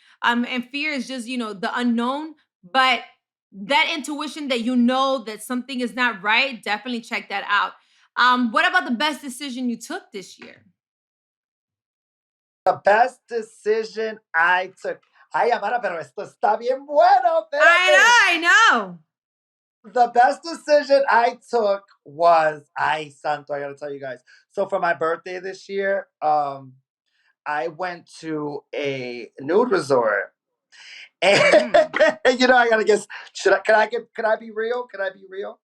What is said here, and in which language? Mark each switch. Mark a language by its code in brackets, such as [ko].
[en] And fear is just, the unknown. But that intuition that that something is not right, definitely check that out. What about the best decision you took this year? The best decision I took. [es] Ay, Amara, pero esto está bien bueno. [en] I know. The best decision I took was, santo, I gotta tell you guys. So for my birthday this year, I went to a nude resort. And I gotta guess. Can I be real? Can I be real?